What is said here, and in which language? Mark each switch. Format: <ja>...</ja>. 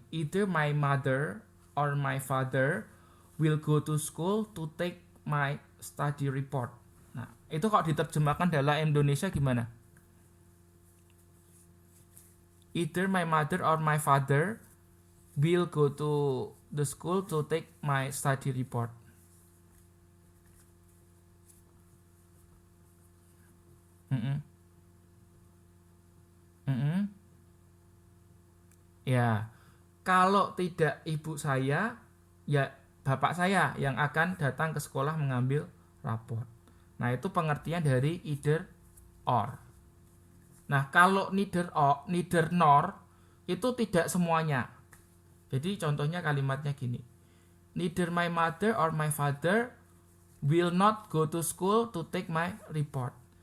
<en>Either my mother or my father will go to school to take my study report.</en> <id>Nah, itu kalau diterjemahkan dalam Indonesia gimana?</id> <en>Either my mother or my father will go to the school to take my study report.</en> <id>Ya, kalau tidak ibu saya, ya bapak saya yang akan datang ke sekolah mengambil raport. Nah, itu pengertian dari either or. Nah, kalau neither nor itu tidak semuanya. Jadi contohnya kalimatnya gini.</id> <en>Neither my mother or my father will not go to school to take my report.</en>